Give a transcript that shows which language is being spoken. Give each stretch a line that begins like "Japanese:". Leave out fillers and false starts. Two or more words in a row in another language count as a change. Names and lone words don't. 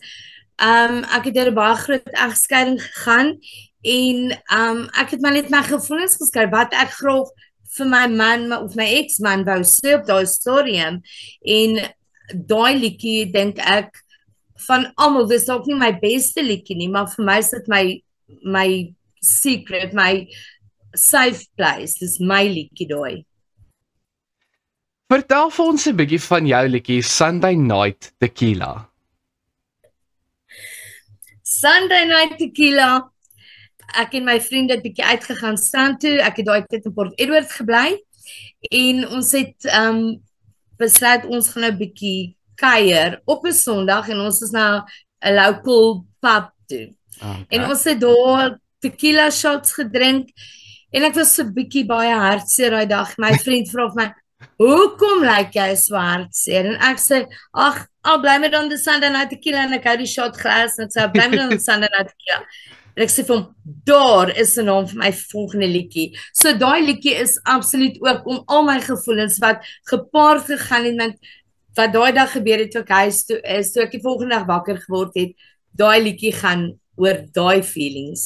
Afrikaans: Ek het deur 'n baie groot egskeiding gegaan en ek het maar net my gevoelens geskryf wat ek graag vir my man of my ex-man wou sê op daai stadium. En daai liedjie dink ek van almal, dis dalk nie my beste liedjie nie, maar vir my is dit my secret, my
English: safe place.
Afrikaans: Dis my liedjie daai. Vertel vir ons 'n bietjie van jou liedjie Sunday Night Tequila. Sunday Night Tequila. Ek en my vriende het bietjie uitgegaan strand toe. Ek het daai tyd in Port Edward gebly en ons het besluit ons gaan nou bietjie kuier op 'n Sondag en ons is na 'n
English: local pub
Afrikaans: toe. Okay. En ons het daar
English: tequila shots
Afrikaans: gedrink en ek was so bietjie baie hartseer daai dag. My vriend vra vir my, hoekom lyk jy so hartseer? En ek sê, ag,
English: I'll blame it on the Sunday Night Tequila,
Afrikaans: en ek hou die shot glas en ek sê,
English: I'll blame it on the Sunday Night Tequila.
Afrikaans: En ek sê vir hom, daar is 'n naam vir my volgende liedjie. So daai liedjie is absoluut ook om al my gevoelens wat gepaard gegaan het met wat daai dag gebeur het toe ek huis toe is, toe ek die volgende dag wakker geword het, daai liedjie gaan oor daai feelings.